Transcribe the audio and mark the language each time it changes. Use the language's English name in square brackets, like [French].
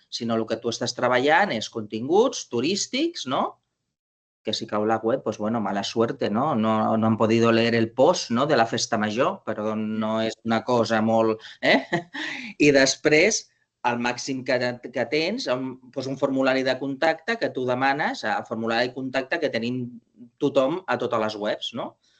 [Catalan] Sinó el que tu estàs treballant és continguts turístics, no? Que si cau la web, [Spanish] pues bueno, mala suerte, ¿no? No han podido leer el post, ¿no? [Catalan] De la festa major, però no és una cosa molt... I després, el màxim que tens, doncs un formulari de contacte que tu demanes, el formulari de contacte que tenim tothom a totes les webs, no?